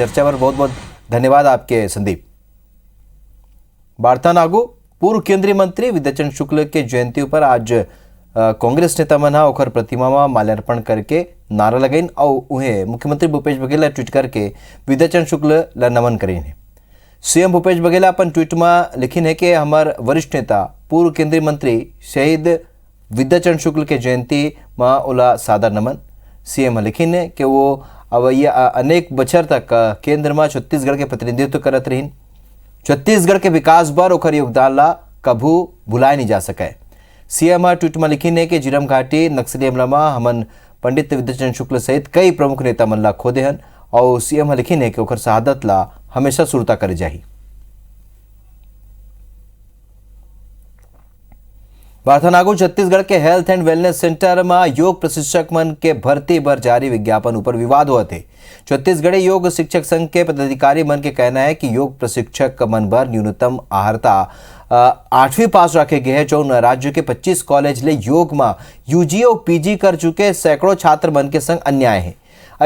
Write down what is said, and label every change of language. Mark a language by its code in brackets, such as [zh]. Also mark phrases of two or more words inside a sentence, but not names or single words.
[hne] चर्चा पर बहुत बहुत धन्यवाद आपके संदीप। वार्ता नागू पूर्व केंद्रीय मंत्री विद्याचरण शुक्ल के जयंती पर आज कांग्रेस नेता मन ओखर प्रतिमा में माल्यार्पण करके नारा लगाइन और उन्हें मुख्यमंत्री भूपेश बघेल ट्वीट करके विद्याचरण शुक्ल ला नमन करीन है। सीएम भूपेश बघेल अपन ट्वीट में लिखिन है कि हमार वरिष्ठ नेता पूर्व केंद्रीय मंत्री शहीद विद्याचरण शुक्ल के जयंती में ओला सादर नमन। सीएम लिखिन है कि वो अब ये अनेक बछर तक केंद्र में छत्तीसगढ़ के प्रतिनिधित्व करत रहीन। छत्तीसगढ़ के विकास बर ओखर योगदान ला कभू भुलाए नहीं जा सके। सीएम ट्वीट में लिखिन है कि जिरम घाटी नक्सली हमला में हमन पंडित विद्याचरण शुक्ल सहित कई प्रमुख नेता मन ला खोदे हन और सीएम लिखिन है कि ओखर शहादत ला हमेशा सुरता करे जाही। वार्थानागू छत्तीसगढ़ के [en] health and wellness center [hne] में योग प्रशिक्षक मन के भर्ती पर जारी विज्ञापन ऊपर विवाद हुआ थे। छत्तीसगढ़ी योग शिक्षक संघ के पदाधिकारी मन के कहना है कि योग प्रशिक्षक मन पर न्यूनतम आहारता 8वीं पास रखे गए हैं। जो राज्य के 25 कॉलेज ले योग में यूजी और पीजी कर चुके सैकड़ों छात्र मन के संग अन्याय है।